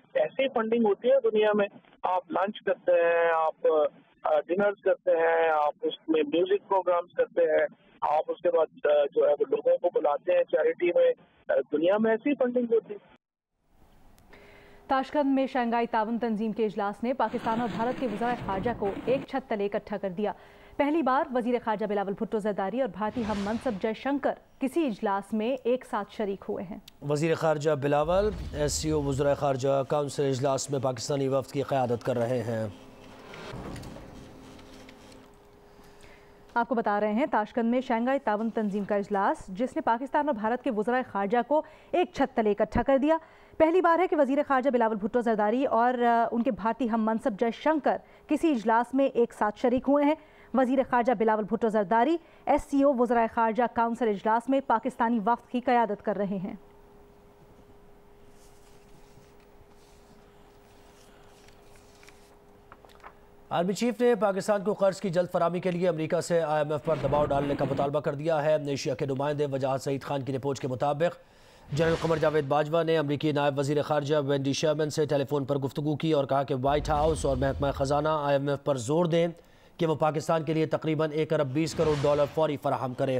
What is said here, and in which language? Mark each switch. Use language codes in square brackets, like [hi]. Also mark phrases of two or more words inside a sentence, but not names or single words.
[ur] ایسی فنڈنگ ہوتی ہے دنیا میں۔ آپ لنچ کرتے ہیں، آپ ڈنرز کرتے ہیں، آپ اس میں میوزک پروگرامز کرتے ہیں، آپ اس کے بعد جو ہے وہ لوگوں کو بلاتے ہیں چیریٹی میں. دنیا میں ایسی فنڈنگ ہوتی ہے. تاشقند میں شنگھائی تعاون تنظیم کے اجلاس نے پاکستان اور بھارت کے وزیر خارجہ کو ایک چھت تلے اکٹھا کر دیا. پہلی بار وزیر خارجہ بلاول بھٹو زرداری اور بھارتی ہم منصب جے شنکر کسی اجلاس میں ایک ساتھ شریک ہوئے ہیں. وزیر خارجہ بلاول SCO وزیر خارجہ کونسل اجلاس میں پاکستانی وفد کی قیادت کر رہے ہیں. آپ کو بتا رہے ہیں تاشقند میں شنگھائی تعاون تنظیم کا اجلاس، جس نے پاکستان اور بھارت کے وزیر خارجہ کو ایک چھت تلے اکٹھا کر دیا. پہلی بار ہے کہ وزیر خارجہ بلاول بھٹو زرداری اور ان کے بھارتی ہم منصب جے شنکر کسی اجلاس میں ایک ساتھ شریک ہوئے ہیں. وزیر خارجہ بلاول بھٹو زرداری SCO وزیر خارجہ کونسل اجلاس میں پاکستانی وفد کی قیادت کر رہے ہیں. آرمی چیف نے پاکستان کو قرض کی جلد فراہمی کے لیے امریکہ سے IMF پر دباؤ ڈالنے کا مطالبہ کر دیا ہے. ایشیا کے نمائندے وجاہت سعید خان کی رپورٹ کے مطابق جنرل قمر جاوید باجوہ نے امریکی نائب وزیر خارجہ وینڈی شرمن سے ٹیلی فون پر گفتگو کی اور کہا کہ وائٹ ہاؤس اور محکمہ خزانہ IMF پر زور دیں کہ وہ پاکستان کے لیے تقریباً $1 ارب 20 کروڑ فوری فراہم کرے.